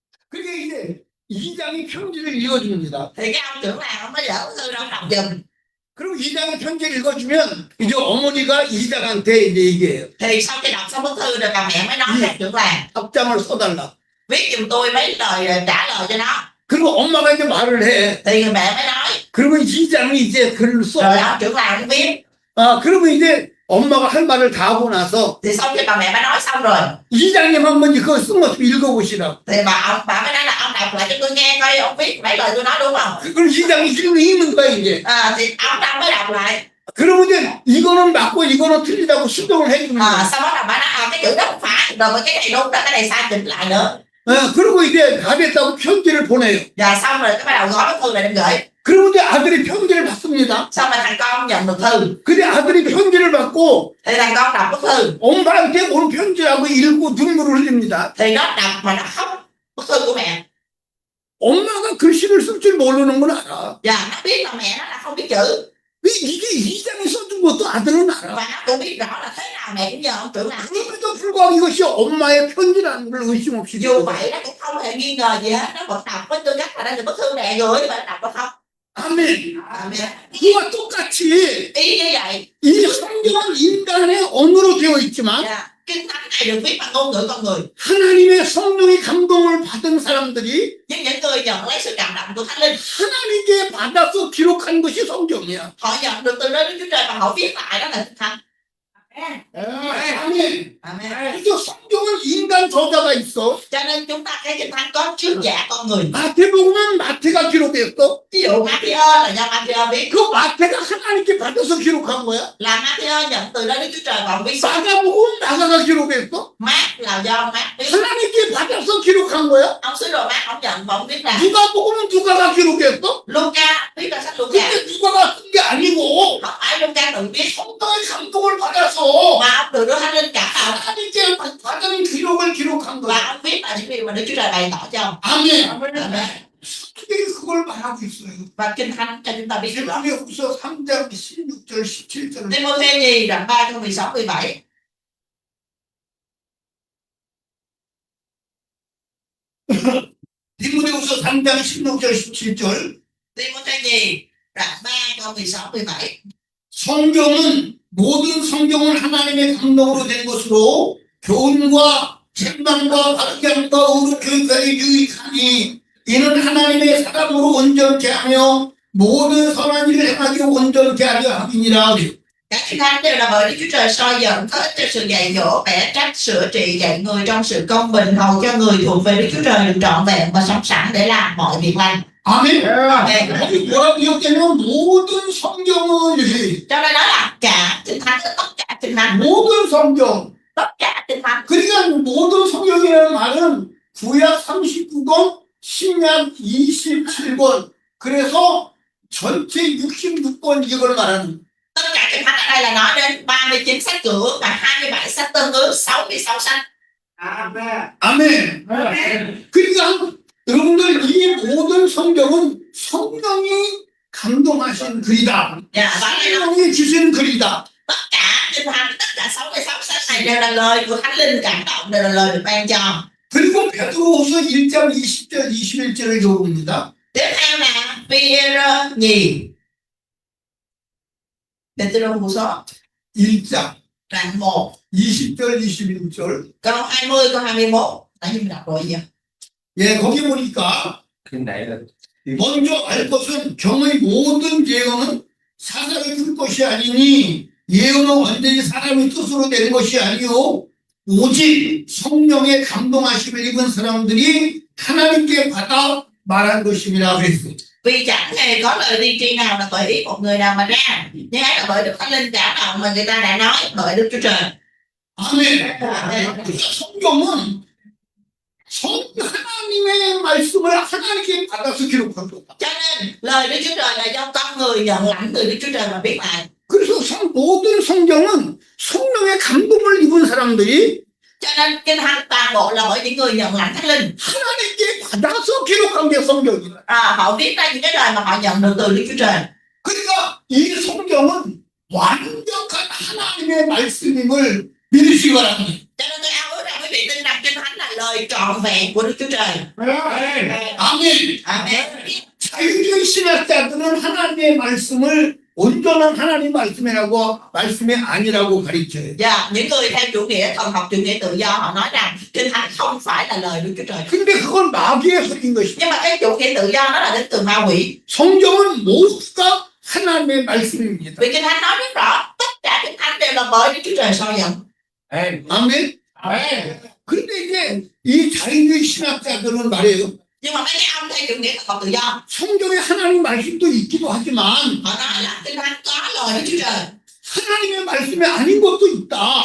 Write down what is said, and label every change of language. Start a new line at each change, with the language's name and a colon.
Korean: 그게 이제 이장이 편지를 읽어줍니다.
Vietnamese: Thì cái ông trưởng làng ông mới dở thư đâu đọc giùm.
Korean: 그리고 이장이 편지를 읽어주면 이제 어머니가 이장한테 이제 얘기해요.
Vietnamese: Thì sau khi đọc xong bức thư rồi bà mẹ mới nói cho trưởng làng
Korean: 답장을 써달라.
Vietnamese: viết giùm tôi mấy lời trả lời cho nó.
Korean: 그리고 엄마가 이제 말을 해.
Vietnamese: Thì người mẹ mới nói.
Korean: 그러면 이장이 이제 글을 써.
Vietnamese: Rồi ông trưởng làng cũng viết.
Korean: 그러면 이제 엄마가 할 말을 다 하고 나서
Vietnamese: Thì sau khi bà mẹ mới nói xong rồi
Korean: 이장님 한번 그거 쓴 것 좀 읽어보시라.
Vietnamese: thì bà mới nói là ông đọc lại cho tôi nghe coi ông viết mấy lời tôi nói đúng không.
Korean: 그걸 이장이 지금 읽는 거야 이제.
Vietnamese: Thì ông mới đọc lại.
Korean: 그러면 이제 이거는 맞고 이거는 틀리다고 수정을 해주는 거야.
Vietnamese: Sau đó bà nói cái chữ đó không phải rồi cái này đúng đó cái này sai chỉnh lại nữa.
Korean: 그리고 이제 다 됐다고 편지를 보내요.
Vietnamese: Và xong rồi cái bắt đầu gói bức thư này đem gửi.
Korean: 그러면 이제 아들이 편지를 받습니다.
Vietnamese: Xong rồi thằng con nhận được thư.
Korean: 근데 아들이 편지를 받고
Vietnamese: Thì thằng con đọc bức thư.
Korean: 엄마한테 온 편지라고 읽고 눈물을 흘립니다.
Vietnamese: Thì nó đọc mà nó khóc bức thư của mẹ.
Korean: 엄마가 글씨를 쓸 줄 모르는 건 알아.
Vietnamese: Và nó biết là mẹ nó là không biết chữ.
Korean: 이게 이장이 써준 것도 아들은 알아.
Vietnamese: Và nó cũng biết rõ là thế nào mẹ cũng nhờ ông trưởng làng.
Korean: 그럼에도 불구하고 이것이 엄마의 편지라는 걸 의심 없이
Vietnamese: Dù vậy nó cũng không hề nghi ngờ gì hết. Nó vẫn đọc với tư cách là đây là bức thư mẹ gửi và nó đọc nó khóc.
Korean: 아멘.
Vietnamese: Amen.
Korean: 그와 똑같이
Vietnamese: Ý như vậy.
Korean: 이 성경은 인간의 언어로 되어 있지만
Vietnamese: Kinh thánh này được viết bằng ngôn ngữ con người.
Korean: 하나님의 성령의 감동을 받은 사람들이
Vietnamese: Nhưng những người nhận lấy sự cảm động của Thánh Linh,
Korean: 하나님께 받아서 기록한 것이 성경이야.
Vietnamese: họ nhận được từ nơi Đức Chúa Trời và họ viết lại đó là Kinh thánh.
Korean: 아멘.
Vietnamese: Amen.
Korean: 그래서 성경은 인간 저자가 있어.
Vietnamese: Cho nên chúng ta thấy Kinh thánh có trước giả con người.
Korean: 마태복음은 마태가 기록했어.
Vietnamese: Ví dụ Matthew là do Matthew viết,
Korean: 그 마태가 하나님께 받아서 기록한 거야.
Vietnamese: là Matthew nhận từ nơi Đức Chúa Trời và viết.
Korean: 마가복음은 마가가 기록했어.
Vietnamese: Mark là do Mark viết.
Korean: 하나님께 받아서 기록한 거야.
Vietnamese: Ông sứ đồ Mark ông nhận và ông viết là.
Korean: 누가복음은 누가가 기록했어.
Vietnamese: Luca viết là sách Luca.
Korean: 근데 누가가 쓴 게 아니고
Vietnamese: Không phải Luca tự viết,
Korean: 성도의 감동을 받아서
Vietnamese: mà ông được Đức Thánh Linh cảm động
Korean: 하나님께 받은 기록을 기록한
Vietnamese: và
Korean: 거야.
Vietnamese: ông viết là những điều mà Đức Chúa Trời bày tỏ cho ông.
Korean: 아멘.
Vietnamese: Amen.
Korean: 특별히 그걸 말하고 있어요.
Vietnamese: Và Kinh thánh cho chúng ta biết rõ.
Korean: 디모데후서 3장 16절 17절은
Vietnamese: Timothée nhì đoạn 3 câu 16 17.
Korean: 디모데후서 3장 16절 17절
Vietnamese: Timothée nhì đoạn 3 câu 16 17.
Korean: 성경은 모든 성경은 하나님의 감동으로 된 것으로 교훈과 책망과 박경과 의로 교육하기 유익하니 이는 하나님의 사람으로 온전케 하며 모든 선한 일을 행하기 온전케 하려 함이니라.
Vietnamese: Các kinh thánh đều là bởi Đức Chúa Trời soi dẫn có ích cho sự dạy dỗ, bẻ trách, sửa trị, dạy người trong sự công bình, hầu cho người thuộc về Đức Chúa Trời được trọn vẹn và sống sẵn để làm mọi việc lành.
Korean: 아멘.
Vietnamese: Amen.
Korean: 여기 뭐라고 기록되냐면 모든 성경을
Vietnamese: Cho nên nói là cả kinh thánh, tất cả kinh thánh,
Korean: 모든 성경.
Vietnamese: tất cả kinh thánh.
Korean: 그러니까 모든 성경이라는 말은 구약 39권, 신약 27권, 그래서 전체 66권 이걸 말하는.
Vietnamese: Tất cả kinh thánh ở đây là nói đến 39 sách cựu ước và 27 sách tân ước, 66 sách.
Korean: 아멘. 그러니까 여러분들 이 모든 성경은 성령이 감동하신 글이다.
Vietnamese: Và đây nói,
Korean: 성령이 주신 글이다.
Vietnamese: tất cả kinh thánh, tất cả 66 sách này đều là lời của Thánh Linh cảm động, đều là lời được ban cho.
Korean: 그리고 베드로후서 1장 20절 21절을 읽어봅니다.
Vietnamese: Tiếp theo là Phi-e-rơ nhì Pê-tê-rô-hù-sô
Korean: 1장
Vietnamese: đoạn 1
Korean: 20절 21절.
Vietnamese: câu 20 câu 21 đã như mình đọc rồi gì?
Korean: 예, 거기 보니까
Vietnamese: Cái này là
Korean: 먼저 알 것은 경의 모든 예언은 사사를 줄 것이 아니니 예언은 완전히 사람의 뜻으로 된 것이 아니요 오직 성령의 감동하심을 입은 사람들이 하나님께 받아 말한 것임이라 그랬어요.
Vietnamese: Vì chẳng hề có lời tiên tri nào là bởi ý một người nào mà ra, nhưng ấy là bởi Đức Thánh Linh cảm động mà người ta đã nói bởi Đức Chúa Trời.
Korean: 아멘. 성경은 하나님의 말씀을 하나님께 받아서 기록한 거다.
Vietnamese: Cho nên lời Đức Chúa Trời là do con người nhận lãnh từ Đức Chúa Trời mà viết lại.
Korean: 그래서 모든 성경은 성령의 감동을 입은 사람들이
Vietnamese: Cho nên kinh thánh toàn bộ là bởi những người nhận lãnh Thánh Linh.
Korean: 하나님께 받아서 기록한 게 성경이다.
Vietnamese: Họ viết ra những cái lời mà họ nhận được từ Đức Chúa Trời.
Korean: 그러니까 이 성경은 완벽한 하나님의 말씀임을 믿으시기 바랍니다.
Vietnamese: Cho nên tôi ao ước rằng quý vị tin rằng kinh thánh là lời trọn vẹn của Đức Chúa Trời.
Korean: 아멘.
Vietnamese: Amen.
Korean: 자유주의 신학자들은 하나님의 말씀을 온전한 하나님 말씀이 아니라고 가르쳐요.
Vietnamese: Dạ, những người theo chủ nghĩa thần học chủ nghĩa tự do họ nói rằng kinh thánh không phải là lời Đức Chúa Trời.
Korean: 근데 그건 마귀의 소리인 것이죠.
Vietnamese: Nhưng mà cái chủ nghĩa tự do nó là đến từ ma quỷ.
Korean: 성경은 모두가 하나님의 말씀입니다.
Vietnamese: Vì kinh thánh nói rất rõ tất cả kinh thánh đều là bởi Đức Chúa Trời soi dẫn.
Korean: 아멘. 근데 이제 이 자유주의 신학자들은 말이에요.
Vietnamese: Nhưng mà mấy cái ông theo chủ nghĩa thần học tự do
Korean: 성경에 하나님 말씀도 있기도 하지만
Vietnamese: họ nói là kinh thánh có lời Đức Chúa Trời,
Korean: 하나님의 말씀이 아닌 것도 있다.